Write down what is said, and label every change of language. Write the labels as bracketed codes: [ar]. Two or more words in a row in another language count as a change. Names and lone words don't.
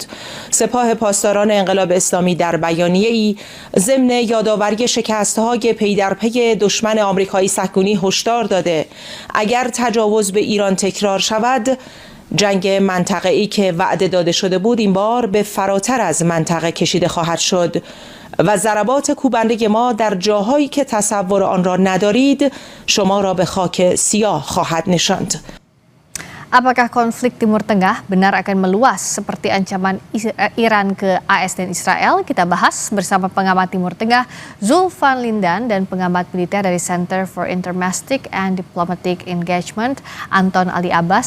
[fa] سپاه پاسداران انقلاب اسلامی در بیانیه‌ای ضمن یادآوری شکست‌های پی در پی دشمن آمریکایی صهیونی هشدار داده اگر تجاوز به ایران تکرار شود، جنگ منطقه‌ای که وعده داده شده بود این بار به فراتر از منطقه کشیده خواهد شد و ضربات کوبنده ما در جاهایی که تصور آن را ندارید شما را به خاک سیاه خواهد نشاند. [id] Apakah konflik Timur Tengah benar akan meluas seperti ancaman Iran ke AS dan Israel? Kita bahas bersama pengamat Timur Tengah Zulfan Lindan dan pengamat militer dari Center for Intermestic and Diplomatic Engagement Anton Ali Abbas.